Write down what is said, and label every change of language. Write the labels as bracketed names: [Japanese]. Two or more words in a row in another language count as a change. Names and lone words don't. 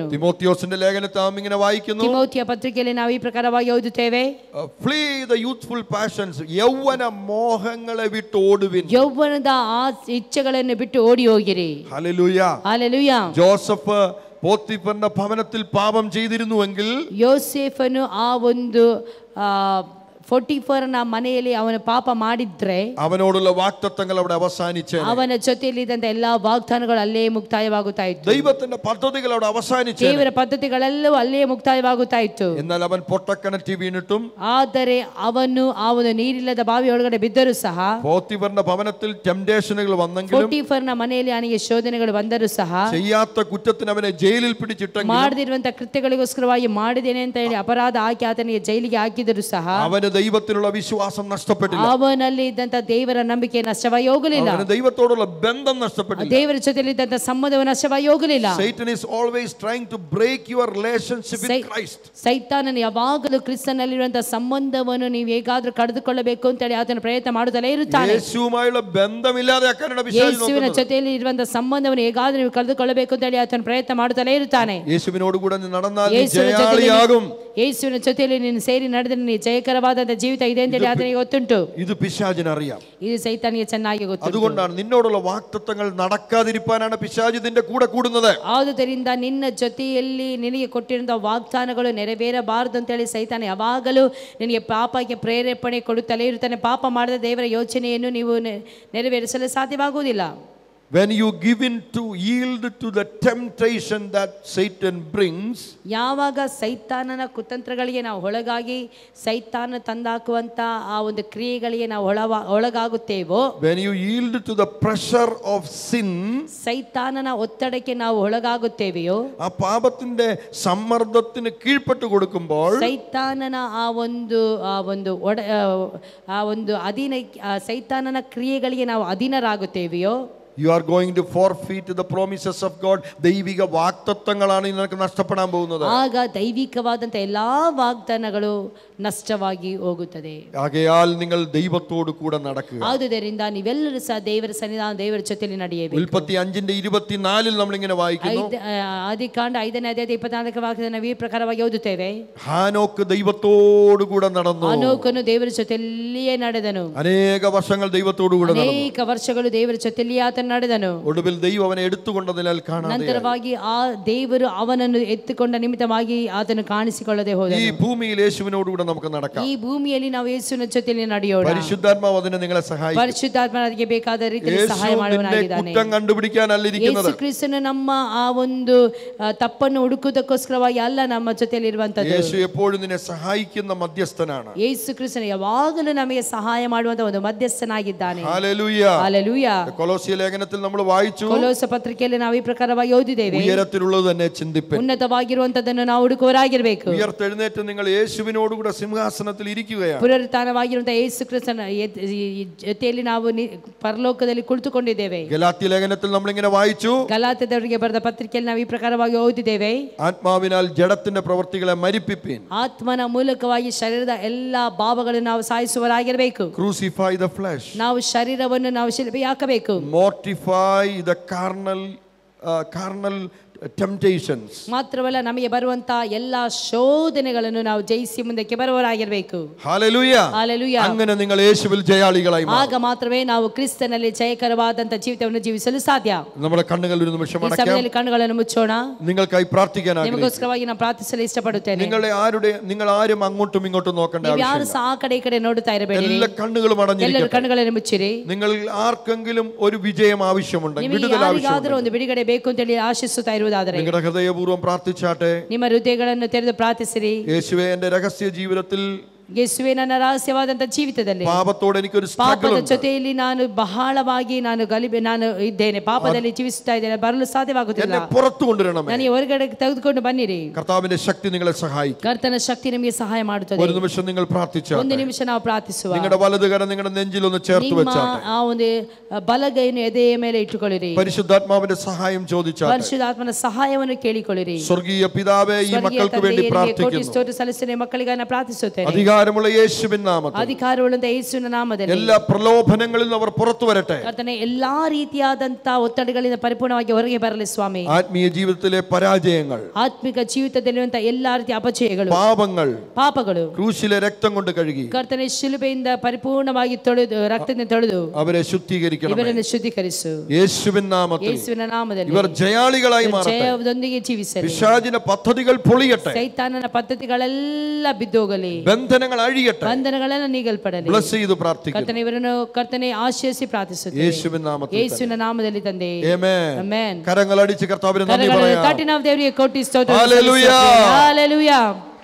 [Malayalam] തിമോത്തിയോസിന്റെ ലേഖനത്തിൽ നാം ഇങ്ങനെ വായിക്കുന്നു. [Kannada] ತಿಮೋತಿಯ ಪತ್ರಿಕೆಯಲ್ಲಿ ನಾವು ಈ ಪ್ರಕಾರವಾಗಿ ಓದುತ್ತೇವೆ. [English] Flee the youthful passions. [Malayalam] ಯೌವನ ಮೋಹങ്ങളെ വിട്ട് ഓടുവിൻ. [Kannada] ಯೌವನದ ಆ ಇಚ್ಛೆಗಳನ್ನು ಬಿಟ್ಟು ಓಡಿ ಹೋಗಿರಿ. [Malayalam] ഹല്ലേലൂയ. ഹല്ലേലൂയ. ജോസഫ് പോത്തിഫറിന്റെ ഭവനത്തിൽ പാപം ചെയ്തിരുന്നുവെങ്കിൽ, [Kannada] ಯೋಸೇಫನು ಆ ಒಂದು ಪೋಟಿಫರನ ಮನೆಯಲ್ಲಿ ಅವನು ಪಾಪ ಮಾಡಿದ್ರೆ [Malayalam] അവനോടുള്ള വാഗ്ദത്തങ്ങൾ അവിടെ അവസാനിച്ചേനെ. [Kannada] ಅವನ ಜೊತೆಯಲ್ಲಿದ್ದಂತ ಎಲ್ಲಾ ವಾಗ್ದಾನಗಳು ಅಲ್ಲೇ ಮುಕ್ತಾಯವಾಗುತ್ತಾ ಇತ್ತು. [Malayalam] ദൈവത്തിന്റെ പദ്ധതികൾ അവിടെ അവസാനിച്ചേനെ. [Kannada] ದೇವರ ಪದ್ಧತಿಗಳೆಲ್ಲವೂ ಅಲ್ಲೇ ಮುಕ್ತಾಯವಾಗುತ್ತಾ ಇತ್ತು. [Malayalam] എന്നാൽ അവൻ പൊട്ടക്കിണറ്റി വീണിട്ടും, [Kannada] ಆದರೆ ಅವನು ಆ ಒಂದು ನೀರಿಲ್ಲದ ಬಾವಿ ಒಳಗಡೆ ಬಿದ್ದರೂ ಸಹ, [Malayalam] പോത്തിഫറിന്റെ ഭവനത്തിൽ ടെംപ്ടേഷനുകൾ വന്നെങ്കിലും, [Kannada] ಪೋಟಿಫರನ ಮನೆಯಲ್ಲಿ ಅವನಿಗೆ ಶೋಧನೆಗಳು ಬಂದರೂ ಸಹ, [Malayalam] ചെയ്യാത്ത കുറ്റത്തിന് അവനെ ജയിലിൽ പിടിച്ചിട്ടെങ്കിലും, [Kannada] ಮಾಡದಿರುವಂತ ಕೃತ್ಯಗಳಿಗೋಸ್ಕರವಾಗಿ ಮಾಡಿದ್ದೇನೆ ಅಂತ ಹೇಳಿ ಅಪರಾಧ ಹಾಕಿ ಆತನಿಗೆ ಜೈಲಿಗೆ ಹಾಕಿದರೂ ಸಹ [Malayalam] അവന് ദൈവത്തിലുള്ള വിശ്വാസം നഷ്ടപ്പെട്ടില്ല. [Kannada] ಅವನಲ್ಲಿ ಇದ್ದಂತ ದೇವರ ನಂಬಿಕೆ ನಷ್ಟವಾಗಿ ಹೋಗಲಿಲ್ಲ. [Malayalam] അവന് ദൈവത്തോടുള്ള ബന്ധം നഷ്ടപ്പെട്ടില്ല. [Kannada] ದೇವರ ಜೊತೆಯಲ್ಲಿ ಇದ್ದಂತ ಸಂಬಂಧವು ನಷ್ಟವಾಗಿ ಹೋಗಲಿಲ್ಲ. [English] Satan is always trying to break your relationship with Christ. [Kannada] ಸೈತಾನನು ಯಾವಾಗಲೂ ಕ್ರಿಸ್ತನಲ್ಲಿರುವಂತಹ ಸಂಬಂಧವನ್ನು ನೀವು ಹೇಗಾದ್ರೂ ಕಳೆದುಕೊಳ್ಳಬೇಕು ಅಂತ ಹೇಳಿ ಆತನ ಪ್ರಯತ್ನ ಮಾಡುತ್ತಲೇ ಇರುತ್ತಾನೆ. [Malayalam] യേശുവുമായുള്ള ബന്ധമില്ലാതെയാക്കാനാണ് പിശാച് [Kannada] ಯೇಸುವಿನ [Malayalam] നോക്കുന്നത്. [Kannada] ಜೊತೆಯಲ್ಲಿ ಇರುವಂತಹ ಸಂಬಂಧವನ್ನು ಹೇಗಾದ್ರೂ ನೀವು ಕಳೆದುಕೊಳ್ಳಬೇಕು ಅಂತ ಹೇಳಿ ಆತನ ಪ್ರಯತ್ನ ಮಾಡುತ್ತಲೇ ಇರುತ್ತಾನೆ. [Malayalam] യേശുവിനോട് കൂടെ നടന്നാൽ നീ ജയാളിയാകും. [Kannada] ಯೇಸುವಿನ ಜೊತೆಯಲ್ಲಿ ನೀನು ಸೇರಿ ನಡೆದರೆ ನೀನು ಜಯಕರವಾದ ಜೀವಿತ ಇದೆ ಅಂತ ಹೇಳಿ ಆತನಿಗೆ ಗೊತ್ತುಂಟು. [Malayalam] ഇത് പിശാചിന് അറിയാം. [Kannada] ಇದು ಸೈತಾನಿಗೆ ಚೆನ್ನಾಗಿ ಗೊತ್ತು. [Malayalam] അതുകൊണ്ടാണ് നിന്നോടുള്ള വാഗ്ദത്തങ്ങൾ നടക്കാതിരിക്കാനാണ് പിശാച് ഇതിന്റെ കൂടെ കൂടുന്നത്. [Kannada] ಆದುದರಿಂದ ನಿನ್ನ ಜೊತೆಯಲ್ಲಿ ನಿನಗೆ ಕೊಟ್ಟಿರುವಂತಹ ವಾಗ್ದಾನಗಳು ನೆರವೇರಬಾರದು ಅಂತ ಹೇಳಿ ಸೈತಾನ ಯಾವಾಗಲೂ ನಿನಗೆ ಪಾಪಕ್ಕೆ ಪ್ರೇರೇಪಣೆ ಕೊಡುತ್ತಲೇ ಇರುತ್ತಾನೆ. ಪಾಪ ಮಾಡದ ದೇವರ ಯೋಚನೆಯನ್ನು ನೀವು ನೆರವೇರಿಸಲು ಸಾಧ್ಯವಾಗುವುದಿಲ್ಲ. [English] When you give in to yield to the temptation that Satan brings, [Kannada] ಯಾವಾಗ ಸೈತಾನನ ಕುತಂತ್ರಗಳಿಗೆ ನಾವು ಒಳಗಾಗಿ ಸೈತಾನ ತಂದಾಕುವಂತ ಆ ಒಂದು ಕ್ರಿಯೆಗಳಿಗೆ ನಾವು ಒಳಗಾಗುತ್ತೇವೋ, [English] when you yield to the pressure of sin, [Kannada] ಸೈತಾನನ ಒತ್ತಡಕ್ಕೆ ನಾವು ಒಳಗಾಗುತ್ತೇವೆಯೋ, [Malayalam] ആ പാപത്തിന്റെ സമ്മർദ്ദത്തിന് കീഴ്പ്പെട്ടു കൊടുക്കുമ്പോൾ, [Kannada] ಸೈತಾನನ ಆ ಒಂದು ಅಧೀನ ಸೈತಾನನ ಕ್ರಿಯೆಗಳಿಗೆ ನಾವು ಅಧೀನರಾಗುತ್ತೇವೆಯೋ, [English] you are going to forfeit the promises of God. [Malayalam] ദൈവിക വാഗ്ദത്തങ്ങളാണ് നിനക്ക് നഷ്ടപ്പെടാൻ പോകുന്നത്. [Kannada] ಆಗ ದೈವಿಕವಾದಂತ ಎಲ್ಲಾ ವಾಗ್ದಾನಗಳು ನಷ್ಟವಾಗಿ ಹೋಗುತ್ತದೆ. [Malayalam] ആകയാൽ നിങ്ങൾ ദൈവത്തോട് കൂടെ നടക്കുക. [Kannada] ಆದುದರಿಂದ ನೀವೆಲ್ಲರೂ ಸಹ ದೇವರ ಸನ್ನಿಧಾನ ದೇವರ ಜೊತೆಯಲ್ಲಿ ನಡೆಯಬೇಕು. [Malayalam] ഉൽപ്പത്തി 5:24 നമ്മൾ ഇങ്ങനെ വായിക്കുന്നു. [Kannada] ಆದಿಕಾಂಡ 5ನೇ ಅಧ್ಯಾಯ 24ನೇ ವಾಕ್ಯದಲ್ಲಿ ನಾವು ಈ ಪ್ರಕಾರವಾಗಿ ಓದುತ್ತೇವೆ. [Malayalam] ഹാനോക്ക് ദൈവത്തോട് കൂടെ നടന്നു. [Kannada] ಹಾನೋಕನು ದೇವರ ಜೊತೆಯಲ್ಲಿಯೇ ನಡೆದನು. [Malayalam] അനേക വർഷങ്ങൾ ദൈവത്തോട് കൂടെ നടന്നു. [Kannada] ಅನೇಕ ವರ್ಷಗಳು ದೇವರ ಜೊತೆಯಲ್ಲಿಯೇ ಆತನು ನಡೆದನು. [Malayalam] ഒടുവിൽ ദൈവം അവനെ എടുത്തുകൊണ്ടതിനാൽ കാണാതെ, [Kannada] ನಂತರವಾಗಿ ಆ ದೇವರು ಅವನನ್ನು ಎತ್ತುಕೊಂಡ ನಿಮಿತ್ತವಾಗಿ ಆತನು ಕಾಣಿಸಿಕೊಳ್ಳದೆ ಹೋದನು. [Malayalam] ഈ ഭൂമിയിൽ യേശുവിനോട് കൂടെ നമുക്ക് നടക്കാം. [Kannada] ಈ ಭೂಮಿಯಲ್ಲಿ ನಾವು ಯೇಸುವಿನ ಜೊತೆಯಲ್ಲಿ ನಡೆಯೋಣ. [Malayalam] പരിശുദ്ധാത്മാവ് അതിനെ നിങ്ങളെ സഹായിക്കും. [Kannada] ಪರಿಶುದ್ಧಾತ್ಮ ಅದಕ್ಕೆ ಬೇಕಾದ ರೀತಿಯಲ್ಲಿ ಸಹಾಯ ಮಾಡುವನಾಗಿದ್ದಾನೆ. [Malayalam] കുറ്റം കണ്ടുപിടിക്കാനല്ല ഇരിക്കുന്നത്. [Kannada] ಯೇಸು ಕ್ರಿಸ್ತನು ನಮ್ಮ ಆ ಒಂದು ತಪ್ಪನ್ನು ಹುಡುಕುವುದಕ್ಕೋಸ್ಕರವಾಗಿ ಅಲ್ಲ ನಮ್ಮ ಜೊತೆಯಲ್ಲಿ ಇರುವಂತದ್ದು. [Malayalam] യേശു എപ്പോഴും നിന്നെ സഹായിക്കുന്ന മധ്യസ്ഥനാണ്. [Kannada] ಯೇಸು ಕ್ರಿಸ್ತನು ಯಾವಾಗಲೂ ನಮಗೆ ಸಹಾಯ ಮಾಡುವಂತ ಒಂದು ಮಧ್ಯಸ್ಥನಾಗಿದ್ದಾನೆ. [Malayalam] ഹല്ലേലൂയ. [Kannada] ಹಲ್ಲೆಲೂಯಾ. [Malayalam] കൊലോസ്യ ലേഖനം ലേഖനത്തിൽ നമ്മൾ വായിച്ചു, [Kannada] ಕೊಲೋಸ ಪತ್ರಿಕೆಯಲ್ಲಿ ನಾವು ಈ ಪ್ರಕಾರವಾಗಿ ಓದಿದ್ದೇವೆ, [Malayalam] ഉയരത്തിലുള്ളത് തന്നെ ചിന്തിപ്പൻ. [Kannada] ಉನ್ನತವಾಗಿರುವಂತದನ್ನು ನಾವು ಹುಡುಕುವರಾಗಿರಬೇಕು. [Malayalam] ഉയർത്തെഴുന്നേറ്റ് നിങ്ങൾ യേശുവിനോടുകൂടെ സിംഹാസനത്തിൽ ഇരിക്കുകയാണ്. [Kannada] ಪುನರುತ್ಥಾನವಾಗಿರುವಂತಹ ಯೇಸು ಕ್ರಿಸ್ತನ ಜೊತೆಯಲ್ಲಿ ನಾವು ಪರಲೋಕದಲ್ಲಿ ಕುಳಿತುಕೊಂಡಿದ್ದೇವೆ. [Malayalam] ഗലാത്യ ലേഖനത്തിൽ നമ്മൾ ഇങ്ങനെ വായിച്ചു, [Kannada] ಗಲಾತ್ಯದವರಿಗೆ ಬರೆದ ಪತ್ರಿಕೆಯಲ್ಲಿ ನಾವು ಈ ಪ್ರಕಾರವಾಗಿ ಓದಿದ್ದೇವೆ, [Malayalam] ആത്മാവിനാൽ ജഡത്തിന്റെ പ്രവൃത്തികളെ മരിപ്പിപ്പിൻ. [Kannada] ಆತ್ಮನ ಮೂಲಕವಾಗಿ ಶರೀರದ ಎಲ್ಲಾ ಭಾವಗಳನ್ನು ನಾವು ಸಾಯಿಸುವರಾಗಿರಬೇಕು. [English] Crucify the flesh. [Kannada] ನಾವು ಶರೀರವನ್ನು ನಾವು ಶಿಲುಬೆಗೆ ಹಾಕಬೇಕು. [English] Mortify the carnal temptations. [Kannada] ಮಾತ್ರವಲ್ಲ, ನಮಗೆ ಬರುವಂತಹ ಎಲ್ಲಾ ಶೋಧನೆಗಳನ್ನು ನಾವು ಜಯಿಸಿ ಮುಂದಕ್ಕೆ ಬರುವವರಾಗಿರಬೇಕು. [English] Hallelujah. Hallelujah. [Malayalam] അങ്ങനെ നിങ്ങൾ യേശുവിൽ ജയാളികളായി മാറും. [Kannada] ಆಗ ಮಾತ್ರವೇ ನಾವು ಕ್ರಿಸ್ತನಲ್ಲಿ ಜಯಕರವಾದಂತಹ ಜೀವಿತವನ್ನು ಜೀವಿಸಲು ಸಾಧ್ಯ. [Malayalam] നമ്മുടെ കണ്ണുകൾ ഒരു നിമിഷം [Kannada] ಈ [Malayalam] അടയ്ക്കാം. [Kannada] ಸಮಯದಲ್ಲಿ ಕಣ್ಣುಗಳನ್ನು ಮುಚ್ಚೋಣ. [Malayalam] നിങ്ങൾക്കായി പ്രാർത്ഥിക്കാൻ ആഗ്രഹിക്കുന്നു. [Kannada] ನಿಮಗೋಸ್ಕರವಾಗಿ ನಾನು ಪ್ರಾರ್ಥಿಸಲು ಇಷ್ಟಪಡುತ್ತೇನೆ. [Malayalam] നിങ്ങൾ ആരും അങ്ങോട്ടും ഇങ്ങോട്ടും നോക്കേണ്ട [Kannada] ಯಾರು [Malayalam] ആവശ്യമില്ല. [Kannada] ಸಹ ಆ ಕಡೆ ಈ ಕಡೆ ನೋಡುತ್ತಾ ಇರಬೇಡಿ. [Malayalam] എല്ലാ കണ്ണുകളും [Kannada] ಎಲ್ಲರೂ [Malayalam] അടഞ്ഞിരിക്കട്ടെ. [Kannada] ಕಣ್ಣುಗಳನ್ನು ಮುಚ್ಚಿರಿ. [Malayalam] നിങ്ങൾ ആർക്കെങ്കിലും ഒരു വിജയം ആവശ്യമുണ്ടെങ്കിൽ, [Kannada] ನಿಮಗೆ [Malayalam] വിടുതൽ [Kannada] ಯಾರಿಗಾದರೂ [Malayalam] ആവശ്യമുണ്ടെങ്കിൽ [Kannada] ಒಂದು ಬಿಡುಗಡೆ ಬೇಕು ಅಂತ ಹೇಳಿ ಆಶಿಸುತ್ತಾ ಇರುವುದಾದರೆ [Malayalam] നിങ്ങളുടെ ഹൃദയപൂർവ്വം പ്രാർത്ഥിച്ചാട്ടെ. [Kannada] ನಿಮ್ಮ ಹೃದಯಗಳನ್ನು ತೆರೆದು ಪ್ರಾರ್ಥಿಸಿರಿ. [Malayalam] യേശുവേ, എന്റെ രഹസ്യ ജീവിതത്തിൽ [Kannada] ಯೇಸುವೆ, ನನ್ನ ರಹಸ್ಯವಾದಂತಹ ಜೀವಿತದಲ್ಲಿ [Malayalam] പാപത്തോട് എനിക്കൊരു സ്ട്രഗിൾ [Kannada] ಪಾಪದ [Malayalam] ഉണ്ട്. [Kannada] ಜೊತೆಯಲ್ಲಿ ನಾನು ಬಹಳವಾಗಿ ನಾನು ಇದ್ದೇನೆ, ಪಾಪದಲ್ಲಿ ಜೀವಿಸುತ್ತಾ ಇದ್ದೇನೆ, ಬರಲು ಸಾಧ್ಯವಾಗುತ್ತಿಲ್ಲ. [Malayalam] എന്നെ പുറത്തു കൊണ്ടുവരണമേ. [Kannada] ನನಗೆ ಹೊರಗಡೆ ತೆಗೆದುಕೊಂಡು ಬನ್ನಿರಿ. [Malayalam] കർത്താവിന്റെ ശക്തി നിങ്ങളെ സഹായിക്കും. [Kannada] ಕರ್ತನ ಶಕ್ತಿ ನಿಮಗೆ ಸಹಾಯ ಮಾಡುತ್ತದೆ. [Malayalam] ഒരു നിമിഷം നിങ്ങൾ പ്രാർത്ഥിച്ചാൽ [Kannada] ಒಂದು ನಿಮಿಷ ನಾವು ಪ್ರಾರ್ಥಿಸುವ. [Malayalam] നിങ്ങളുടെ വലതുകരം നിങ്ങളുടെ നെഞ്ചിൽ ഒന്ന് ചേർത്ത് [Kannada] ನಿಮ್ಮ [Malayalam] വെച്ചാട്ടെ. [Kannada] ಆ ಒಂದು ಬಲಗೈಯನ್ನು ಎದೆಯ ಮೇಲೆ ಇಟ್ಟುಕೊಳ್ಳಿರಿ. [Malayalam] പരിശുദ്ധാത്മാവിന്റെ സഹായം ചോദിച്ചാട്ടെ. [Kannada] ಪರಿಶುದ್ಧಾತ್ಮನ ಸಹಾಯವನ್ನು ಕೇಳಿಕೊಳ್ಳಿರಿ. [Malayalam] സ്വർഗീയ പിതാവേ, ഈ മക്കൾക്ക് വേണ്ടി പ്രാർത്ഥിക്കുന്നു. [Kannada] ಸ್ತೋತ್ರ ಸಲ್ಲಿಸುತ್ತೇನೆ, ಮಕ್ಕಳಿಗೆ ನಾನು ಪ್ರಾರ್ಥಿಸುತ್ತೇನೆ. [Malayalam] അധികാരമുള്ള യേശുവിൻ നാമത്തിൽ [Kannada] ಅಧಿಕಾರವುಳ್ಳ ಯೇಸುವಿನ ನಾಮದಲ್ಲಿ [Malayalam] എല്ലാ പ്രലോഭനങ്ങളിൽ നിന്ന് അവർ പുറത്തു വരട്ടെ. [Kannada] ಕರ್ತನೇ, ಎಲ್ಲಾ ರೀತಿಯಾದಂತಹ ಒತ್ತಡಗಳಿಂದ ಪರಿಪೂರ್ಣವಾಗಿ ಹೊರಗೆ ಬರಲಿ ಸ್ವಾಮಿ. [Malayalam] ആത്മീയ ജീവിതത്തിലെ പരാജയങ്ങൾ, [Kannada] ಆತ್ಮಿಕ ಜೀವಿತದಲ್ಲಿರುವಂತಹ ಎಲ್ಲಾ ರೀತಿಯ ಅಪಜಯಗಳು, ಪಾಪಗಳು [Malayalam] ക്രൂശിലെ രക്തം കൊണ്ട് കഴുകി [Kannada] ಕರ್ತನೇ ಶಿಲುಬೆಯಿಂದ ಪರಿಪೂರ್ಣವಾಗಿ ತೊಳೆದು, ರಕ್ತದಿಂದ ತೊಳೆದು [Malayalam] അവരെ ശുദ്ധീകരിക്കണം. [Kannada] ಇವರನ್ನು ಶುದ್ಧೀಕರಿಸು [Malayalam] യേശുവിൻ നാമത്തിൽ [Kannada] ಯೇಸುವಿನ ನಾಮದಲ್ಲಿ. [Malayalam] ഇവർ ജയാളികളായി മാറട്ടെ. [Kannada] ಜಯದೊಂದಿಗೆ ಜೀವಿಸಲಿ. [Malayalam] പിശാചിന്റെ പദ്ധതികൾ പൊളിയട്ടെ. [Kannada] ಸೈತಾನನ ಪದ್ಧತಿಗಳೆಲ್ಲ ಬಿದ್ದೋಗಲಿ. [Malayalam] ബന്ധനങ്ങൾ അഴിയട്ടെ. [Kannada] ಬಂಧನಗಳೆಲ್ಲ ನೀಗಲ್ಪಡಲಿ. [Malayalam] ബ്ലസ് ചെയ്തു പ്രാർത്ഥിക്കുന്നു. [Kannada] ಕರ್ತನೇ, ಇವರನ್ನು ಕರ್ತನೇ ಆಶೀರ್ವದಿಸಿ ಪ್ರಾರ್ಥಿಸುತ್ತೇವೆ [Malayalam] യേശുവിൻ നാമത്തിൽ. [Kannada] ಯೇಸುವಿನ ನಾಮದಲ್ಲಿ ತಂದೆ. [Malayalam] ആമേൻ. [Kannada] ಆಮೆನ್. [Malayalam] കരങ്ങൾ അടിച്ച് കർത്താവിനെ നന്ദി പറയാം. [Kannada] ಕರ್ನಾಟಕ ದೇವರಿಗೆ ಕೋಟಿ ಸ್ತೋತ್ರ. [Malayalam] ഹല്ലേലൂയ. [Kannada] ಹಲ್ಲೆಲೂಯಾ.